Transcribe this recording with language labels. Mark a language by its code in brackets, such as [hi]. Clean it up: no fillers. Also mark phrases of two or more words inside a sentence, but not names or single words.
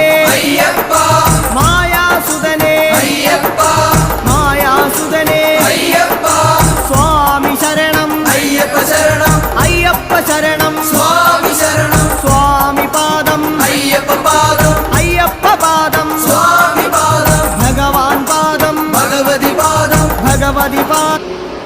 [sa] ಅಯ್ಯಪ್ಪ ಮಾಯಾ ಸುಧನೆ ಅಯ್ಯಪ್ಪ ಮಾಯಾ ಸುಧನೆ ಅಯ್ಯಪ್ಪ ಸ್ವಾಮಿ ಶರಣಂ ಅಯ್ಯಪ್ಪ ಶರಣಂ ಅಯ್ಯಪ್ಪ ಶರಣಂ ಸ್ವಾಮಿ ಶರಣಂ ಸ್ವಾಮಿ ಪಾದಂ ಅಯ್ಯಪ್ಪ ಪಾದಂ ಅಯ್ಯಪ್ಪ ಪಾದಂ ಸ್ವಾಮಿ ಪಾದಂ ಭಗವಾನ್ ಪಾದಂ ಭಗವತಿ ಪಾದಂ ಭಗವತಿ ಪಾದ